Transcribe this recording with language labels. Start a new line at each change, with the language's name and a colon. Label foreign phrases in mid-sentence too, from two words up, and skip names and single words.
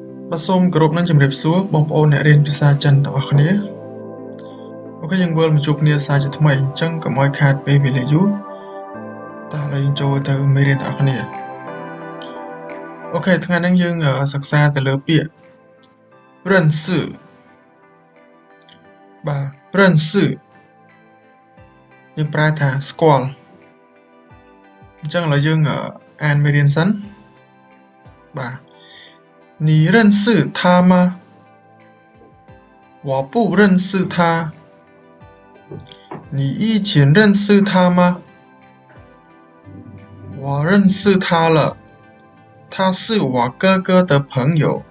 Khmer: សូមគោរពនឹងជំរាបសួរបងប្អូនអ្នករៀនភាសាចិនទាំងអស់គ្នាអូខេយើងវិលមកជួបគ្នាសារជាថ្មីអញ្ចឹងកុំឲ្យខាតពេលវេលាយូរតោះឥឡូវយើងចូលទៅមេរៀនទាំងអស់គ្នាអូខេថ្ងៃនេះយើងសិក្សាទៅលើពាក្យ认识 បាទ认识យើងប្រែថាស្គាល់អញ្ចឹងឥឡូវយើងអានមេរៀនសិនបាទ
Chinese: 你认识他吗？我不认识他。你以前认识他吗？我认识他了，他是我哥哥的朋友。